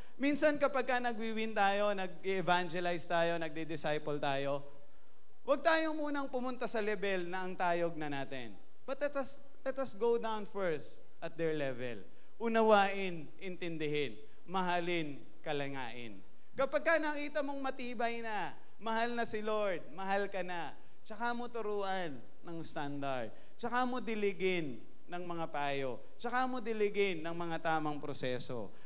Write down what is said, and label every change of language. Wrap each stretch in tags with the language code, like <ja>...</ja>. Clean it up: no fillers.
<tl>Minsan kapag nag-win tayo, nag-evangelize tayo, nagdi-disciple tayo, huwag tayo munang pumunta sa level na ang tayog na natin.</tl> <en>But let us go down first at their level.</en> <tl>Unawain, intindihin, mahalin, kalangain. Kapag nakita mong matibay na, mahal na si Lord, mahal ka na, tsaka mo turuan ng standard, tsaka mo diligin ng mga payo, tsaka mo diligin ng mga tamang proseso.</tl>